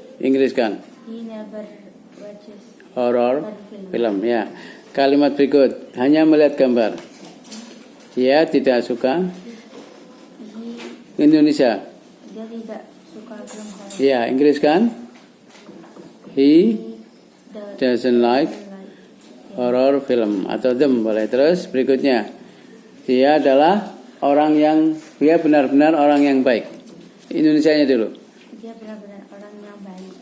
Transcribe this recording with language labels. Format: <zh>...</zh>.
<id>Inggris kan?</id> <en>He never watches</en> <id>Horor</id> <en>film.</en> <id>film. Ya. Kalimat berikut, hanya melihat gambar. Dia tidak suka</id> <en>He</en> <id>Indonesia. Dia tidak suka film horor. Ya, Inggris kan?</id> <en>He doesn't like horror film atau them boleh.</en> <id>Terus berikutnya, dia adalah orang yang dia benar-benar orang yang baik. Indonesianya dulu. Dia benar-benar orang yang baik.</id>